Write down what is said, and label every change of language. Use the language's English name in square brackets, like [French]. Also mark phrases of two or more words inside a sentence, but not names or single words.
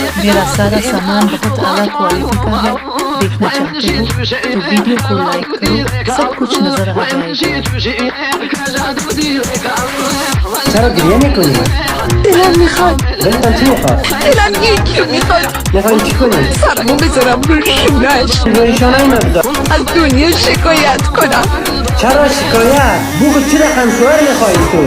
[Hindi] मेरा सारा सामान बहुत आला क्वालिटी का है। देखना चाहते हो तो वीडियो को लाइक करो, सब कुछ नजर आ जाएगा। [Persian] چرا گریه میکنی؟ دلم میخواد. دلتان چی میخواد؟ دلم یکی میخواد. میخوایی چی کنی؟ سرمو بذارم روی شونش. روی شانه مبدا. از دنیا شکایت کنم. چرا شکایت؟ بگو چی رقم شوهر میخوایی تو؟